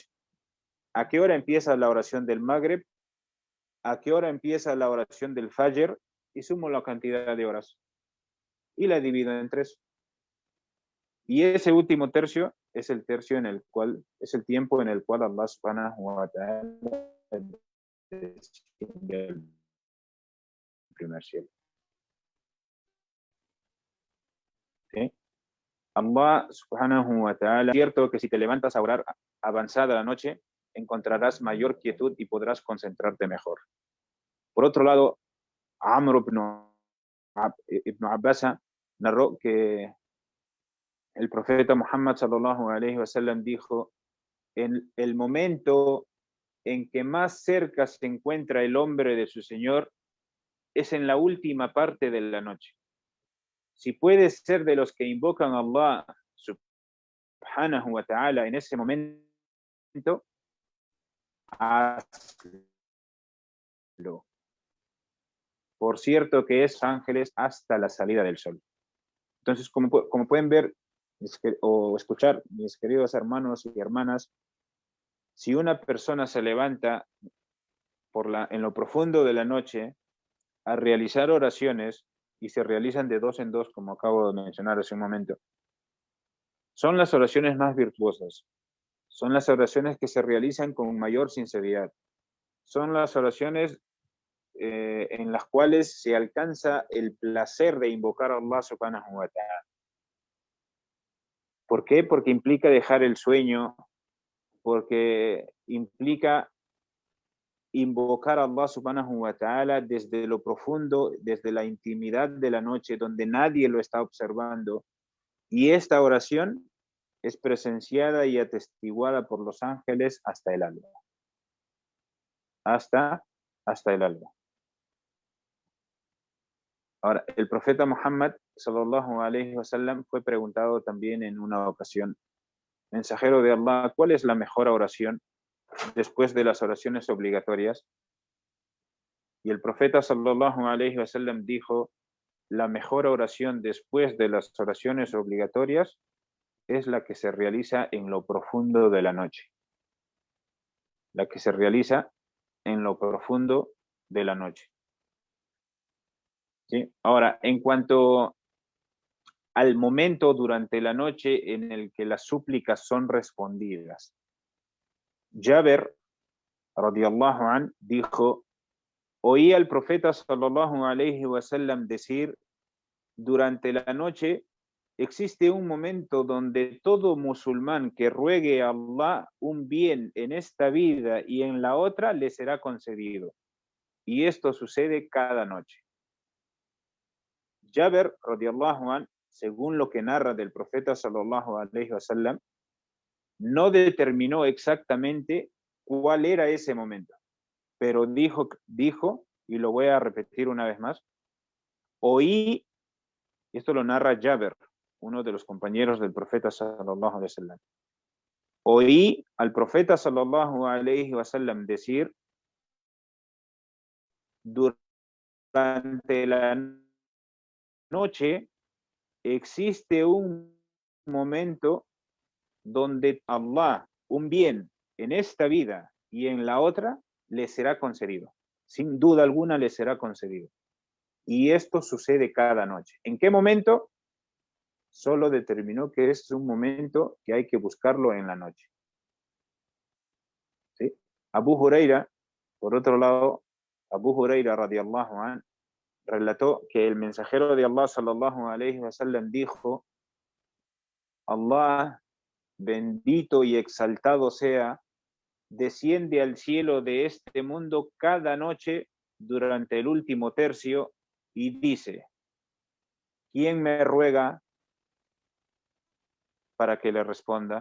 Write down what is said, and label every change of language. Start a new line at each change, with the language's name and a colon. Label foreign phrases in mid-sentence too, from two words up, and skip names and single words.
Spanish: ¿A qué hora empieza la oración del Magreb? ¿A qué hora empieza la oración del Fajr? Y sumo la cantidad de horas y la divido en 3. Y ese último tercio es el tiempo en el cual Allah
Arabic: سبحانه وتعالى
Spanish: desciende al primer cielo. ¿Sí?
Arabic: الله سبحانه وتعالى,
Spanish: es cierto que si te levantas a orar avanzada la noche, encontrarás mayor quietud y podrás concentrarte mejor. Por otro lado, Amr ibn Abbas narró que el profeta Muhammad
Arabic: صلى الله عليه وسلم
Spanish: dijo: en el momento en que más cerca se encuentra el hombre de su Señor es en la última parte de la noche. Si puedes ser de los que invocan a Allah
Arabic: سبحانه وتعالى
Spanish: en ese momento, hazlo. Por cierto que es ángeles hasta la salida del sol. Entonces, como pueden ver o escuchar, mis queridos hermanos y hermanas, si una persona se levanta en lo profundo de la noche a realizar oraciones, y se realizan de dos en dos, como acabo de mencionar hace un momento, son las oraciones más virtuosas. Son las oraciones que se realizan con mayor sinceridad. Son las oraciones en las cuales se alcanza el placer de invocar a Allah
Arabic: سبحانه وتعالى.
Spanish: ¿Por qué? Porque implica dejar el sueño, porque implica invocar a Allah
Arabic: سبحانه وتعالى
Spanish: desde lo profundo, desde la intimidad de la noche, donde nadie lo está observando. Y esta oración es presenciada y atestiguada por los ángeles hasta el alba. Hasta el alba. Ahora, el profeta Muhammad
Arabic: صلى الله عليه وسلم
Spanish: fue preguntado también en una ocasión: mensajero de Allah, ¿cuál es la mejor oración después de las oraciones obligatorias? Y el profeta
Arabic: صلى الله عليه وسلم
Spanish: dijo: la mejor oración después de las oraciones obligatorias es la que se realiza en lo profundo de la noche. La que se realiza en lo profundo de la noche. ¿Sí? Ahora, en cuanto al momento durante la noche en el que las súplicas son respondidas, Jabir
Arabic: رضي الله عن
Spanish: dijo: oí al profeta
Arabic: صلى الله عليه وسلم
Spanish: decir: durante la noche existe un momento donde todo musulmán que ruegue a Allah un bien en esta vida y en la otra le será concedido. Y esto sucede cada noche.
Arabic: Jabir رضي الله عن,
Spanish: según lo que narra del profeta
Arabic: صلى الله عليه وسلم,
Spanish: no determinó exactamente cuál era ese momento, pero dijo, y lo voy a repetir una vez más: oí, y esto lo narra Jabir, uno de los compañeros del profeta
Arabic: صلى الله عليه وسلم,
Spanish: oí al profeta
Arabic: صلى الله عليه وسلم
Spanish: decir: durante la noche existe un momento donde Allah, un bien en esta vida y en la otra, le será concedido. Sin duda alguna le será concedido. Y esto sucede cada noche. ¿En qué momento? Solo determinó que es un momento que hay que buscarlo en la noche. ¿Sí? Abu Huraira, por otro lado,
Arabic: Abu Huraira رضي الله عن,
Spanish: relató que el mensajero de Allah
Arabic: صلى الله عليه وسلم
Spanish: dijo: Allah, bendito y exaltado sea, desciende al cielo de este mundo cada noche durante el último tercio y dice: ¿quién me ruega para que le responda?